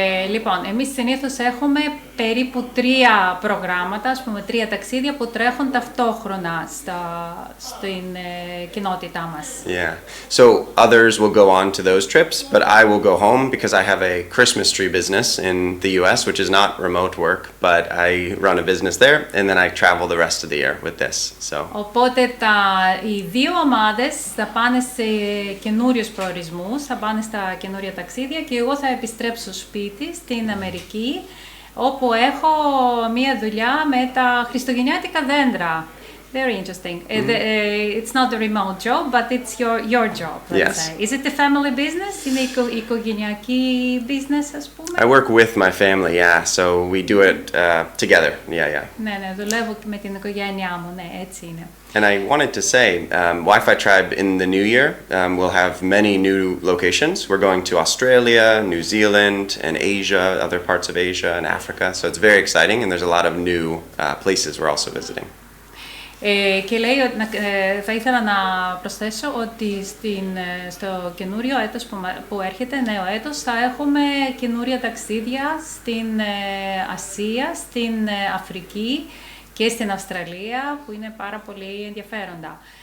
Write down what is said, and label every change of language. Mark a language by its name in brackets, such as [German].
[Greek] Λοιπόν, εμείς συνήθως έχουμε περίπου 3 προγράμματα, ας πούμε 3 ταξίδια που τρέχουν ταυτόχρονα στην κοινότητά μας. [English] Yeah. So others will go on to those trips, but I will go home because I have a Christmas tree business in the US, which is not remote work, but I run a business there, and then I travel the rest of the year with this. So. [Greek] Οπότε οι 2 ομάδες θα πάνε σε καινούριους προορισμούς, θα πάνε στα καινούρια ταξίδια και εγώ θα επιστρέψω σπίτι στην Αμερική, όπου έχω μία δουλειά με τα χριστουγεννιάτικα δέντρα. [English] Very interesting. It's not a remote job, but it's your job, let's say. Is it a family business? [Greek] Είναι οικογενειακή business, ας πούμε? [English] I work with my family, yeah, so we do it together, yeah. [Greek] Ναι, δουλεύω με την οικογένειά μου, ναι, έτσι είναι. [English] And I wanted to say, WIFI TRIBE in the new year will have many new locations. We're going to Australia, New Zealand, and Asia, other parts of Asia and Africa. So it's very exciting, and there's a lot of new places we're also visiting. [Greek] Και λέει ότι θα ήθελα να προσθέσω ότι στο καινούριο έτος που έρχεται, νέο έτος, θα έχουμε καινούρια ταξίδια στην Ασία, στην Αφρική και στην Αυστραλία, που είναι πάρα πολύ ενδιαφέροντα.